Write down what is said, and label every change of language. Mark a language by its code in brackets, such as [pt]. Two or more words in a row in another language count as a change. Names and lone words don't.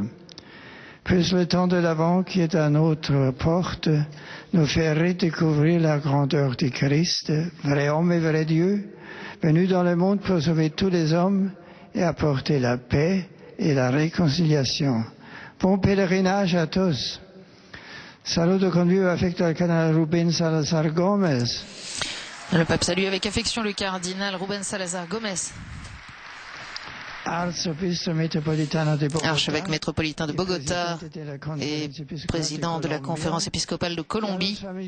[fr] Puisse le temps de l'Avent qui est à notre porte nous faire redécouvrir la grandeur du Christ, vrai homme et vrai Dieu, venu dans le monde pour sauver tous les hommes et apporter la paix et la réconciliation. Bon pèlerinage à tous. [it] Saluto con vivo affetto al cardinal Rubén Salazar Gómez. [fr] Le pape salue avec affection le cardinal Rubén Salazar Gómez, archevêque métropolitain de Bogota et président de la conférence épiscopale de Colombie,